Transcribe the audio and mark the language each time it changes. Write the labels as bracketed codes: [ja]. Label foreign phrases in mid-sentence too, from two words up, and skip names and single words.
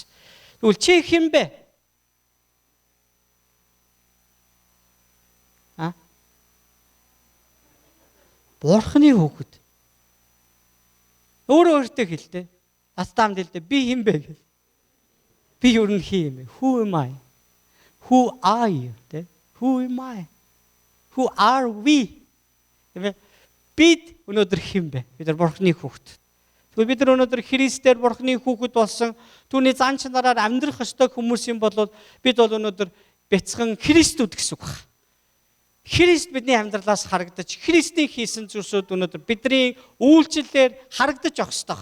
[mn] Тэгвэл чи хэн бэ? Бурханы хүүхэд. Өөртөө хэлтэй. Астамд хэлтэй би хэн бэ гэл. Би юу нэг юм бэ? [en] Who am I? Who are you? Who am I? Who are we? [mn] Бид өнөөдөр хэн бэ? Бид нар Бурханы хүүхэд. Тэгвэл бид нар өнөөдөр Христээр Бурханы хүүхэд болсон түүний зан чанараар амьдрах ёстой хүмүүс юм бол бид бол өнөөдөр бяцхан Христүүд гэсэн үг байна. Христ бидний амьдралаас харагдаж, Христийн хийсэн зүйлсүүд өнөөдөр бидний үйлчлэлээр харагдаж явах ёстой.